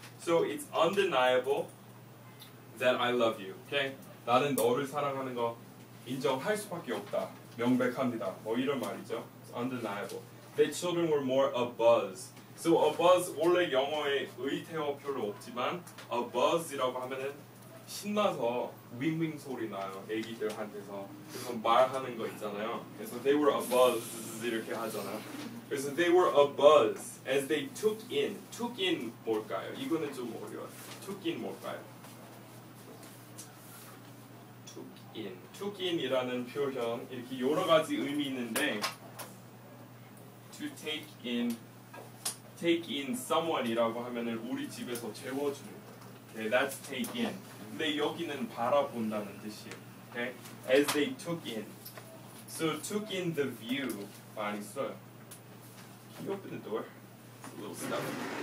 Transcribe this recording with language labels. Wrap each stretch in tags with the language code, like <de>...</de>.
<en>So it's undeniable that I love you. Okay?</en> <ko>나는 너를 사랑하는 거 인정할 수밖에 없다. 명백합니다. 뭐 이런 말이죠.</ko> <en>It's undeniable. That children were more abuzz.</en> <ko>So abuzz 원래 영어에 의태어 별로 없지만 abuzz이라고 하면은 신나서 윙윙 소리 나요. 애기들한테서. 그래서 말하는 거 있잖아요.</ko> <en>그래서 they were abuzz</en> <ko>이렇게 하잖아요.</ko> <en>그래서 they were abuzz as they took in.</en> <ko>took in 뭘까요? 이거는 좀 어려워요. took in 뭘까요?</ko> <en>took in.</en> <ko>took in이라는 표현 이렇게 여러 가지 의미 있는데</ko> <en>to take in someone</en> <ko>이라고 하면은 우리 집에서 재워주는 거예요.</ko> <en>Okay, that's take in.</en> <ko>근데 여기는 바라본다는 뜻이에요.</ko> <en>Okay? As they took in. So took in the view</en> <ko>많이 써요.</ko> <en>Can you open the door? It's a little stuffy.</en>